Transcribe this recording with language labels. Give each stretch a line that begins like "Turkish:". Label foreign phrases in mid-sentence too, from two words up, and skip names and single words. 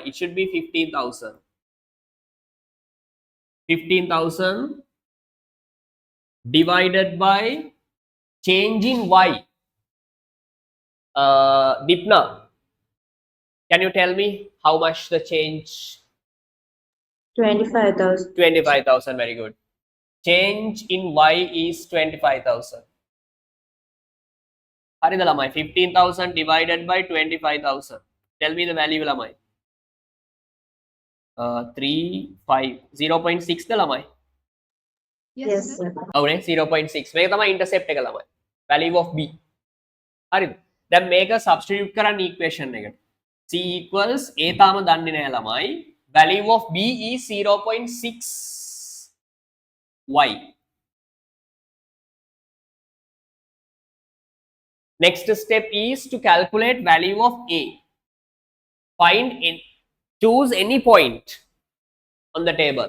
English: It should be 15,000. 15,000 divided by change in Y. Dipna, can you tell me how much the change? 25,000. 25,000. Very good. change in y is 25,000.
Sinhala: හරිද ළමයි?
English: 15,000 divided by 25,000. Tell me the value ළමයි.
Sinhala: 3, 5, 0.6 ද ළමයි?
English: Yes, Yes, sir. sir.
Sinhala: ඔව්නේ 0.6. මේක තමයි intercept එක ළමයි.
English: Value of b.
Sinhala: හරිද? දැන් මේක substitute කරන්න equation එකට.
English: c equals a
Sinhala: තාම දන්නේ නැහැ ළමයි.
English: Value of b is 0.6 y. Next step is to calculate value of a. Choose any point on the table.